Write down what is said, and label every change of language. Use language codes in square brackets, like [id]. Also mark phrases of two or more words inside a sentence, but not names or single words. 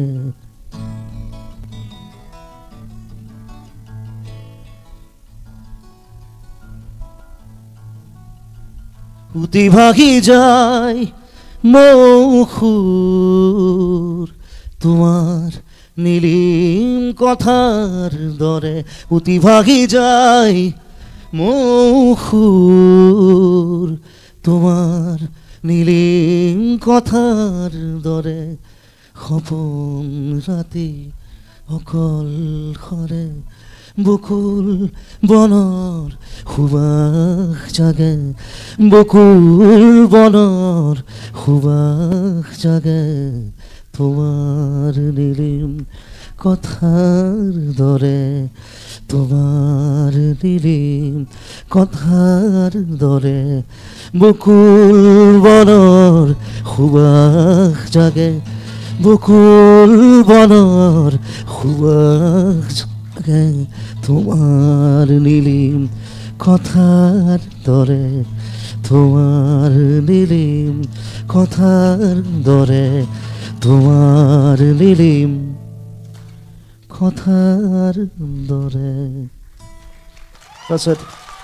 [as] উতি ভাগি যায় মৌখুৰ তোমাৰ নীলিম কথার দরে উতি ভাগি যায় মৌখুর তোমার নীলিম কথার দরে সপোন রাতি অকল খৰে বকুল বনৰ সুবাস জাগে বকুল বনৰ সুবাস জাগে তোমার নীলিম কথার দরে তোমার নীলিম কথার দরে বকুল বনৰ সুবাস জাগে বকুল বনৰ সুবাস জাগে তোমার নীলিম কথার দরে তোমার নীলিম কথার দরে তোমার নীলিম কথার দরে [en] That's it.